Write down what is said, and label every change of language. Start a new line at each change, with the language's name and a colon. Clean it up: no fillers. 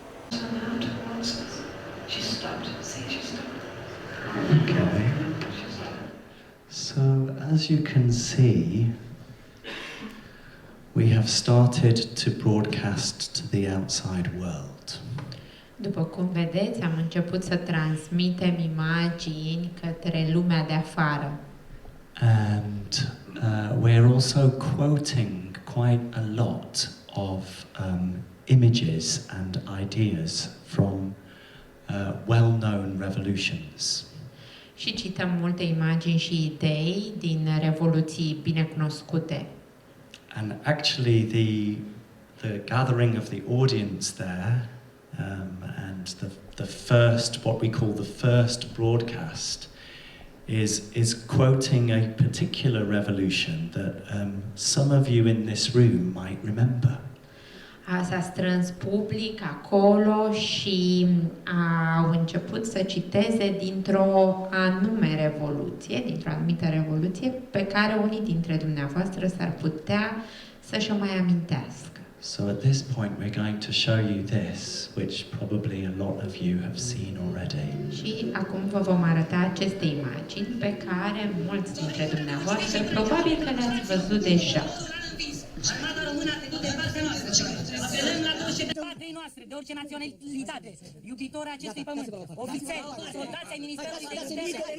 English: Somehow towards us. She stopped. See, she stopped. Okay. So, as you can see, we have started to broadcast to the outside world.
Romanian: După cum vedeți, am început să transmitem imagini către lumea de afară.
English: And we're also quoting quite a lot of images and ideas from well-known revolutions.
Romanian: Și cităm multe imagini și idei din revoluții binecunoscute.
English: And actually the gathering of the audience there and the first, what we call the first broadcast, is quoting a particular revolution that some of you in this room might remember.
Romanian: S-a strâns public acolo și au început să citeze dintr-o anume revoluție, dintr-o anumită revoluție pe care unii dintre dumneavoastră s-ar putea să-și o mai amintească.
English: So at this point we're going to show you this, which probably a lot of you have seen already.
Romanian: Și acum vă vom arăta aceste imagini pe care mulți dintre dumneavoastră probabil că le-ați văzut deja. Armata română a trecut de partea noastră. patriei noastre, de orice naționalitate, iubitori acestui pământ, ofițeri, soldați ai Ministerului de Interne.